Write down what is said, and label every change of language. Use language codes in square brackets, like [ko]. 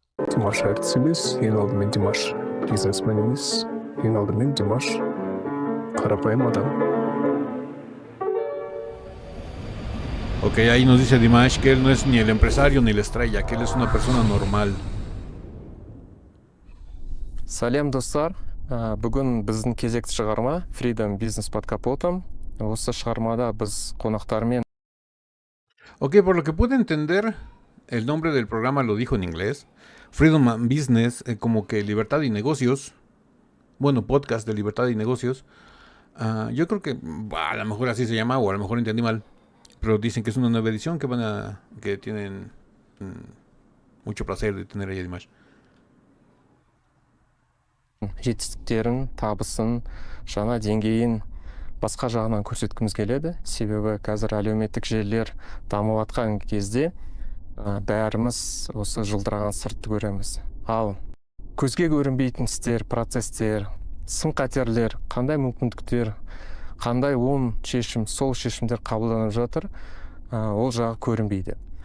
[kk] Димаш әртіс емес, ең алдымен Димаш бизнесмен емес, ең алдымен Димаш қарапайым адам. [es] Ok, ahí nos dice Dimash que él no es ni el empresario ni la estrella, que él es una persona normal. [kk] Сәлем достар, бүгін біздің кезекті шығарма Freedom Business [ru] под капотом. [kk] Осы шығармада біз қонақтармен. [es] Ok, por lo que pude entender, el nombre del programa lo dijo en inglés. Freedom and Business, como que libertad y negocios. Bueno, podcast de libertad y negocios. Yo creo que a lo mejor así se llama, o a lo mejor entendí mal. Pero dicen que es una nueva edición que tienen mucho placer de tener ahí a Dimash. [kk] Жетістіктерін, табысын, жаңа деңгейін басқа жағынан көрсеткіміз келеді. Себебі қазір әлеуметтік желілер дамып жатқан кезде бәріміз осы жылдыраған сыртты көреміз. Ал көзге көрінбейтін істер, процестер, сын қатерлер, қандай мүмкіндіктер, қандай оң шешім, сол шешімдер қабылданып жатыр, ол жағы көрінбейді.